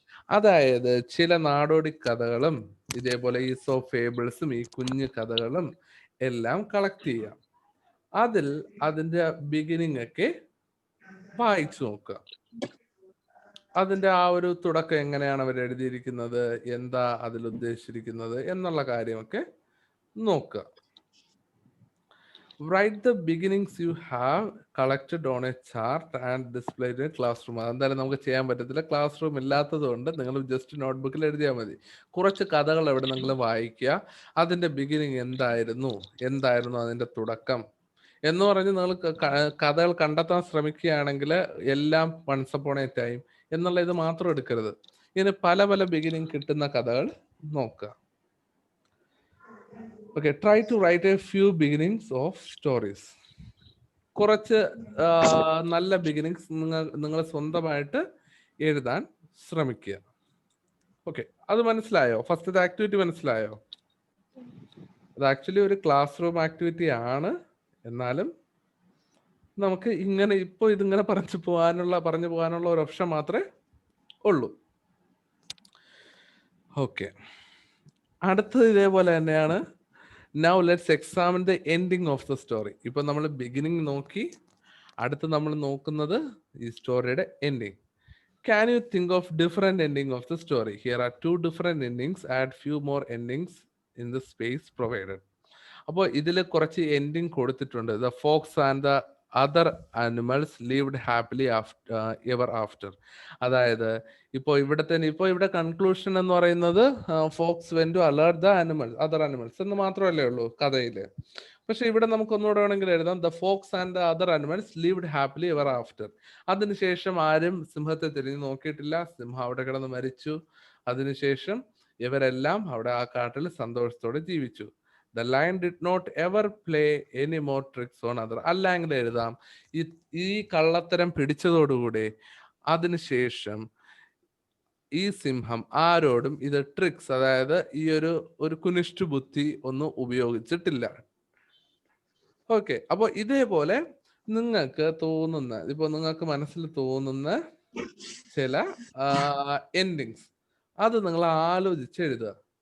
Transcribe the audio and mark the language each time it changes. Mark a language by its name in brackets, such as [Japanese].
[Malayalam] അതായത് ചില നാടോടി കഥകളും ഇതേപോലെ ഈസോ ഫേബിൾസും ഈ കുഞ്ഞു കഥകളും എല്ലാം കളക്ട് ചെയ്യാം. അതിന്റെ ബിഗിനിങ് ഒക്കെ വായിച്ചു നോക്കുക. അതിന്റെ ആ ഒരു തുടക്കം എങ്ങനെയാണ് അവർ എഴുതിയിരിക്കുന്നത്, എന്താ അതിൽ ഉദ്ദേശിച്ചിരിക്കുന്നത് എന്നുള്ള കാര്യമൊക്കെ നോക്കുക. [English] Write the beginnings you have collected on a chart and displayed in a classroom. [Malayalam] എന്തായാലും നമുക്ക് ചെയ്യാൻ പറ്റത്തില്ല, ക്ലാസ് റൂം ഇല്ലാത്തത് കൊണ്ട് നിങ്ങൾ ജസ്റ്റ് നോട്ട്ബുക്കിൽ എഴുതിയാൽ മതി. കുറച്ച് കഥകൾ എവിടെ നിങ്ങൾ വായിക്കുക, അതിന്റെ ബിഗിനിങ് എന്തായിരുന്നു അതിന്റെ തുടക്കം എന്ന് പറഞ്ഞ് നിങ്ങൾ കഥകൾ കണ്ടെത്താൻ ശ്രമിക്കുകയാണെങ്കിൽ എല്ലാം വൺസ് അപ്പോൺ എ ടൈം എന്നുള്ള ഇത് മാത്രം എടുക്കരുത്. ഇങ്ങനെ പല പല ബിഗിനിങ് കിട്ടുന്ന കഥകൾ നോക്കുക. [English] Okay, try to write a few beginnings of stories. [Malayalam] കുറച്ച് നല്ല ബിഗിനിങ്സ് നിങ്ങൾ സ്വന്തമായിട്ട് എഴുതാൻ ശ്രമിക്കുക. ഓക്കെ, അത് മനസ്സിലായോ? ഫസ്റ്റത്തെ ആക്ടിവിറ്റി മനസ്സിലായോ? അത് ആക്ച്വലി ഒരു ക്ലാസ് റൂം ആക്ടിവിറ്റി ആണ്, എന്നാലും നമുക്ക് ഇതിങ്ങനെ പറഞ്ഞു പോകാനുള്ള ഒരു ഓപ്ഷൻ മാത്രമേ ഉള്ളൂ. ഓക്കെ, അടുത്തത് ഇതേപോലെ തന്നെയാണ്. [English] Now let's examine the ending of the story. [Malayalam] ഇപ്പൊ നമ്മൾ ബിഗിനിങ് നോക്കി, അടുത്ത് നമ്മൾ നോക്കുന്നത് ഈ സ്റ്റോറിയുടെ ending. [English] can you think of different ending of the story? Here are 2 different endings. Add few more endings in the space provided. [Malayalam] അപ്പോൾ ഇതിൽ കുറച്ച് എൻഡിങ് കൊടുത്തിട്ടുണ്ട്. [English] The fox and the other animals lived happily ever after. [Malayalam] അതായത് ഇവിടെ conclusion എന്ന് പറയുന്നത് [English] fox when to alert the animals, other animals [Malayalam] എന്ന് മാത്രമല്ലേ ഉള്ളൂ കഥയില്. പക്ഷെ ഇവിടെ നമുക്ക് ഒന്നുകൂടെ വേണമെങ്കിൽ എഴുതാം [English] The fox and the other animals lived happily ever after. [Malayalam] അതിനുശേഷം ആരും സിംഹത്തെ തിരിഞ്ഞു നോക്കിയിട്ടില്ല, സിംഹം അവിടെ കിടന്ന് മരിച്ചു. അതിനുശേഷം ഇവരെല്ലാം അവിടെ ആ കാട്ടിൽ സന്തോഷത്തോടെ ജീവിച്ചു. [English] The lion did not ever play any more tricks on other. [Malayalam] അല്ലെങ്കിൽ എഴുതാം ഈ കള്ളത്തരം പിടിച്ചതോടുകൂടി അതിനുശേഷം ഈ സിംഹം ആരോടും ഇത് ട്രിക്സ്, അതായത് ഈ ഒരു കുനിഷ്ഠ ബുദ്ധി ഒന്നും ഉപയോഗിച്ചിട്ടില്ല. ഓക്കെ, അപ്പൊ ഇതേപോലെ നിങ്ങൾക്ക് തോന്നുന്ന, ഇപ്പൊ നിങ്ങൾക്ക് മനസ്സിൽ തോന്നുന്ന ചില എൻഡിങ്സ് അത് നിങ്ങൾ ആലോചിച്ച് എഴുതുക.